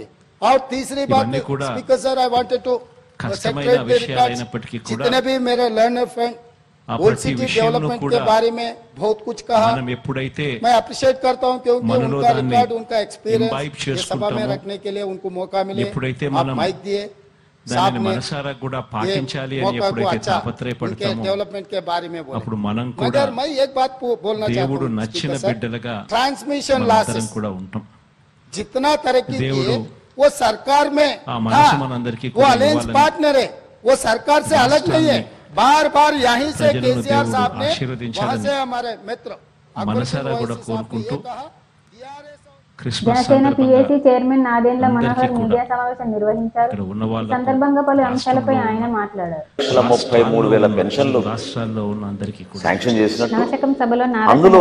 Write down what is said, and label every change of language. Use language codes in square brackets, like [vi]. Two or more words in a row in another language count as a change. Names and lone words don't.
[hi] और तीसरी बात, स्पीकर सर, [en] I wanted to [hi] जितने भी मेरे [en] learner friend Old City development [hi] के बारे में बहुत कुछ कहा, मैं अप्रिशिएट करता हूं क्योंकि उनका रिकॉर्ड, उनका एक्सपीरियंस सभा में रखने के लिए उनको मौका मिले, आप माइक दिए। साहब ने [te] మనసారా కూడా పాటించాలి అని ఎప్పుడైతే తాపత్రయపడతామో [hi] डेवलपमेंट के बारे में बोले, [te] అప్పుడు మనం కూడా [hi] मगर मैं एक बात बोलना चाहता [te] దేవుడు [hi] हूँ [te] నచ్చిన బిడ్డలుగా [hi] ट्रांसमिशन [te] మనందరం [hi] लॉसेस [te] కూడా ఉంటాం. [hi] जितना तरक्की [te] దేవుడు [hi] की वो सरकार में [te] ఆ మనసు మనందరికీ [hi] वो [en] alliance partner [hi] है, वो सरकार से अलग नहीं है। बार बार यहीं से [te] ప్రజలను [hi] केसीआर [te] దేవుడు [hi] साहब ने [te] ఆశీర్వదించాలని [hi] वहां से हमारे मित्र [te] మనసారా కూడా కోరుకుంటూ క్రిస్మస్ జనసేన సందర్భంగా [en] PAC chairman [te] నాదెండ్ల అందరికీ మనోహర్ కూడా మీడియా సమావేశం నిర్వహించారు. ఇక్కడ ఉన్న ఈ వాళ్ళకు సందర్భంగా పలు అంశాలపై ఆయన మాట్లాడారు. 33,000 పెన్షన్లు రాష్ట్రాల్లో ఉన్న అందరికీ కూడా శాంక్షన్ చేసినట్టు, నవశకం సభలో అందులో